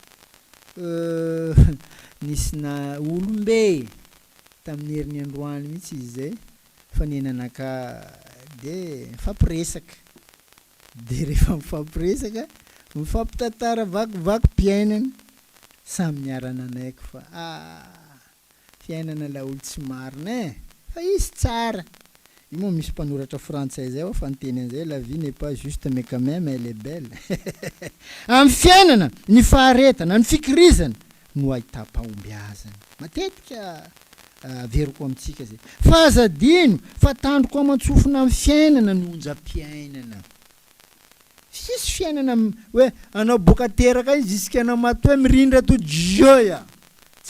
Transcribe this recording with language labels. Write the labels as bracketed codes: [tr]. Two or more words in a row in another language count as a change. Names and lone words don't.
[mg] nisy na olombe tamin'ny herin'ny androany mihitsy izy zay fa nenanaka de mifampiresaka de rehefa mifampiresaka mifampitantara vakivakim-piainana samy miarana anaiko fa fiainana la olo tsy marina fa izy tsara io moa misy mpanoratra frantsay zay fa nyteny an'izay [fr] la vie n'est pas juste mais quand même elle est [mg] belle amin'ny fiainana ny faharetana ny fikirizana no ahita-pahombiazana matetika averiko amintsika zay fa azadino fa tandroko amantsofina amin'ny fiainana ny onjam-piainana sisy fiainana hoe anao boka teraka izy isika anao maty hoe mirindra to joya tsy